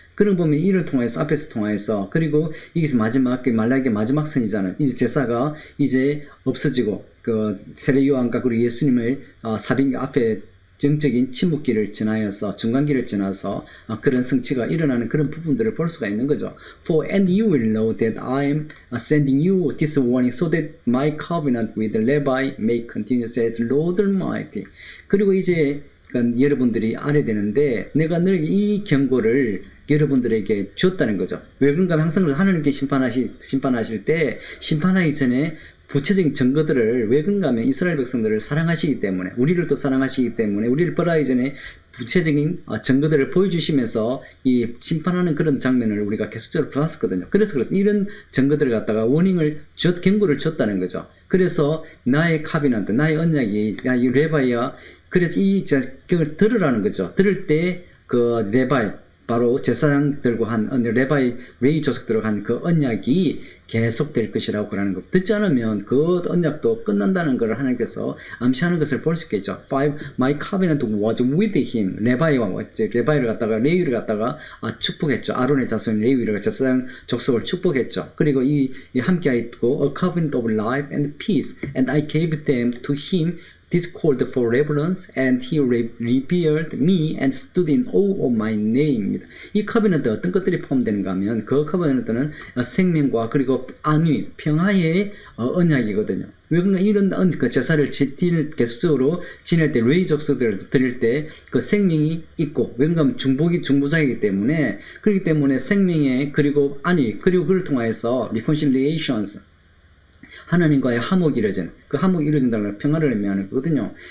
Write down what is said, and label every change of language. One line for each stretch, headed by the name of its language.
Korean: 그런 보면 이를 통해서 그리고 이게 말라기의 마지막 선이잖아요. 이제 제사가 이제 없어지고, 세례 요한과 그리고 예수님을 사빙 앞에 정적인 침묵기를 지나서 중간기를 지나서 그런 성취가 일어나는 그런 부분들을 볼 수가 있는 거죠.
English: For and you will know that I am sending you this warning so that my covenant with Levi may continue, said Lord Almighty.
Korean: 그리고 이제 여러분들이 알아야 되는데, 내가 너에게 이 경고를 여러분들에게 줬다는 거죠. 왜 그런가 하면 항상 하나님께 심판하실 때, 심판하기 전에 구체적인 증거들을, 왜 그런가 하면 이스라엘 백성들을 사랑하시기 때문에, 우리를 또 사랑하시기 때문에, 우리를 벌하기 전에 구체적인 증거들을 보여주시면서 이 심판하는 그런 장면을 우리가 계속적으로 봤었거든요. 그래서 이런 증거들을 갖다가 경고를 줬다는 거죠. 그래서 나의 카비넌트, 나의 언약이, 이 레바이야, 그래서 이 경을 들으라는 거죠. 들을 때 레바이, 바로 제사장들과 한 레바이 웨이 조석들과 한 그 언약이 계속될 것이라고 그러는 것. 듣지 않으면 그 언약도 끝난다는 것을 하나님께서 암시하는 것을 볼 수 있겠죠. 5.
English: My covenant was with him.
Korean: 레바이를 갖다가 레위를 갖다가 축복했죠. 아론의 자손 레위를 제사장 족속을 축복했죠. 그리고 이 함께 있고
English: a covenant of life and peace, and I gave them to him. This called for reverence, and he revered me and stood in awe of my name.
Korean: 이 커비넌트 어떤 것들이 포함되는가 하면, 그 커비넌트는 생명과 그리고 안위, 평화의 언약이거든요. 왜 그런가, 이런 제사를 계속적으로 지낼 때, 레위 족속들을 드릴 때 그 생명이 있고, 왜 그런가 하면 중보자이기 때문에, 그렇기 때문에 생명의 그리고 안위, 그리고 그를 통하여서 reconciliations, 하나님과의 화목이 이루어지는, 그 화목이 이루어진다는 걸 평화를 의미하는 거거든요.